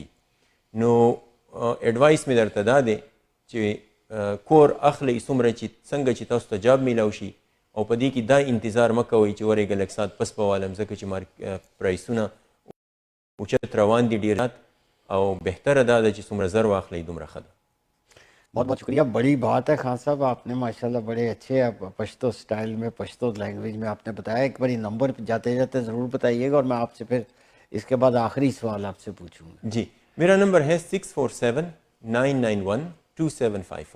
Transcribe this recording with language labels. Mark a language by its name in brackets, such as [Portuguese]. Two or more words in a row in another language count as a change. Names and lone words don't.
[Pashto] نو ایډوایس مې درته دا دی چې کور اخلئ څومره چې څنګه چې تاسو ته جاب میلاو شي او په دې کې دا انتظار مه کوئ چې ورېږه لږ ساعت پس به والم, ځکه چې پرایسونه اوچت روان دي ډېر او [Urdu] بہتر ادا ہے [Pashto] چې څومره زر واخلئ دومره ښه ده. [Urdu] بہت بہت شکریہ. بڑی بات ہے خان صاحب, آپ نے ماشاءاللہ بڑے اچھے پشتو سٹائل میں, پشتو لینگویج میں آپ نے بتایا. ایک باری نمبر جاتے جاتے ضرور بتائیے گا اور میں آپ سے پھر اس کے بعد آخری سوال آپ سے پوچھوں گا. جی, میرا نمبر ہے 6479912754.